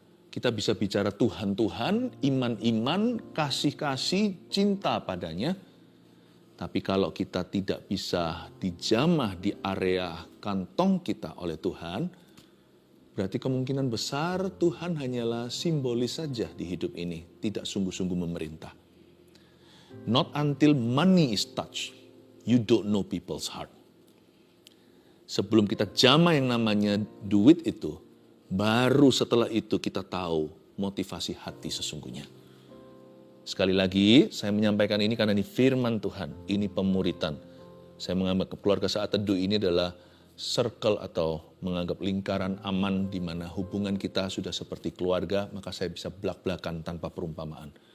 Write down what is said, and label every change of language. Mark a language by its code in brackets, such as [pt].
[id] Kita bisa bicara Tuhan-Tuhan, iman-iman, kasih-kasih, cinta padanya. Tapi kalau kita tidak bisa dijamah di area kantong kita oleh Tuhan, berarti kemungkinan besar Tuhan hanyalah simbolis saja di hidup ini, tidak sungguh-sungguh memerintah. [en] Not until money is touched, you don't know people's heart. [id] Sebelum kita jamah yang namanya duit itu, baru setelah itu kita tahu motivasi hati sesungguhnya. Sekali lagi, saya menyampaikan ini karena ini firman Tuhan, ini pemuritan. Saya menganggap keluarga saat teduh ini adalah circle atau menganggap lingkaran aman di mana hubungan kita sudah seperti keluarga, maka saya bisa belak-belakan tanpa perumpamaan.